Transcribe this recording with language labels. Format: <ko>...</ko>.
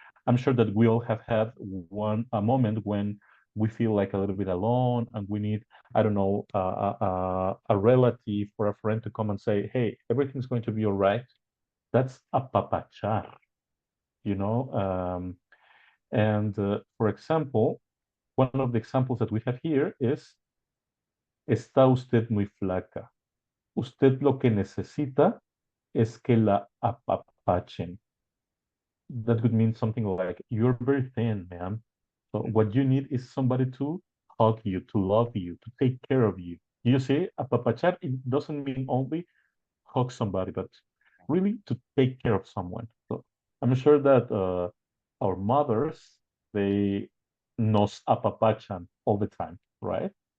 <en>I'm sure that we all have had a moment when we feel like a little bit alone and we need, I don't know, a relative or a friend to come and say, "Hey, everything's going to be all right." That's apapachar, you know. And for example, one of the examples that we have here is</en> <es>Está usted muy flaca. Usted lo que necesita es que la apapachen.</es> <en>That would mean something like, you're very thin, ma'am. So what you need is somebody to hug you, to love you, to take care of you. You see, apapachar, it doesn't mean only hug somebody, but really to take care of someone. So I'm sure that our mothers, they</en> <es>nos apapachan</es> <en>all the time, right?</en>